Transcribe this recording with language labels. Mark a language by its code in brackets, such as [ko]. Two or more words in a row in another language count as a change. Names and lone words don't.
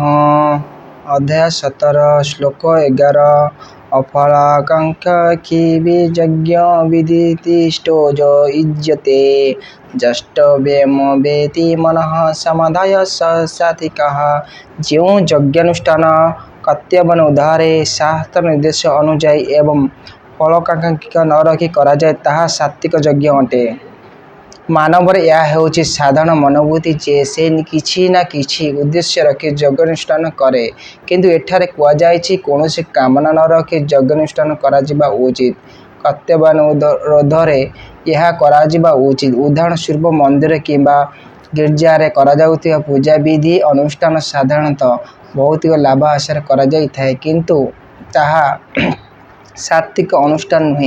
[sa] अध्याय 17 श्लोक 11 अफलाकांक्षा यज्ञ विदितिष्ठो ज युज्यते जष्टव्यम वेति मनः समाधाय सात्विकः। [or] ଯୋ ଯଜ୍ଞାନୁଷ୍ଠାନ କର୍ତ୍ତବ୍ୟ ଉଦ୍ଧାରେ ଶାସ୍ତ୍ର ନିର୍ଦ୍ଦେଶ ଅନୁଯାୟୀ ଏବଂ ଫଳାକାଂକ୍ଷା ନ ରଖି କରାଏ ତାହା ସାତ୍ତ୍ୱିକ ଯଜ୍ଞ ଅଟେ। ମାନବର ଏହା ହେଉଛି ସାଧାରଣ ମନୋବୃତ୍ତି ଯେ ସେ କିଛି ନା କିଛି ଉଦ୍ଦେଶ୍ୟ ରଖି ଯଜ୍ଞାନୁଷ୍ଠାନ କରେ, କିନ୍ତୁ ଏଠାରେ କୁହାଯାଇଛି କୌଣସି କାମନା ନ ରଖି ଯଜ୍ଞାନୁଷ୍ଠାନ କରାଯିବା ଉଚିତ। କର୍ତ୍ତବ୍ୟାନୁରୋଧରେ ଏହା କରାଯିବା ଉଚିତ। ଉଦାହରଣ ସ୍ୱରୂପ ମନ୍ଦିର କିମ୍ବା ଗିର୍ଜାରେ କରାଯାଉଥିବା ପୂଜାବିଧି ଅନୁଷ୍ଠାନ ସାଧାରଣତଃ ଭୌତିକ ଲାଭ ଆଶାରେ କରାଯାଇଥାଏ, କିନ୍ତୁ ତାହା ସାତ୍ତ୍ୱିକ ଅନୁଷ୍ଠାନ ନୁହେଁ।